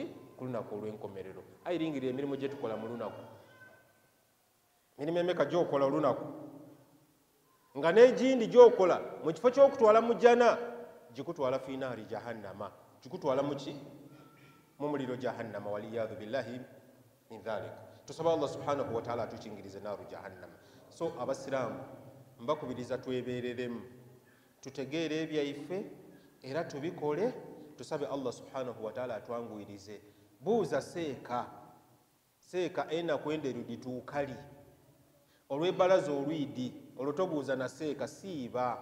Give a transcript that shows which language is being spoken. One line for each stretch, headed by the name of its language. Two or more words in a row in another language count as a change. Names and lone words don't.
Ganda: Ku lunaku olw'enkomerero. Ayiringirira emirimu gye tukola mu lunaku, mirimu emeka gy'okola olunaku, nga n'egindi gy'okola mu kifo ky'okutwala mu jjana gikutwala
Arabic: في نار
Ganda: jahannama, gikutwala mu ki? Mu muliro
Arabic: جهنم، والعياذ بالله من ذلك.
Ganda: Tusaba
Arabic: الله سبحانه وتعالى
Ganda: atukingirize
Arabic: نار جهنم.
Ganda: So abasiraamu mbakubiriza twebereremu, tutegeere ebyaife era tubikole, tusabe
Arabic: الله سبحانه وتعالى
Ganda: atwanguyirize. Buuza seeka enaku enderu dituukali, olw'ebbalaza olwidi olwo tobuuza na seeka, siiba.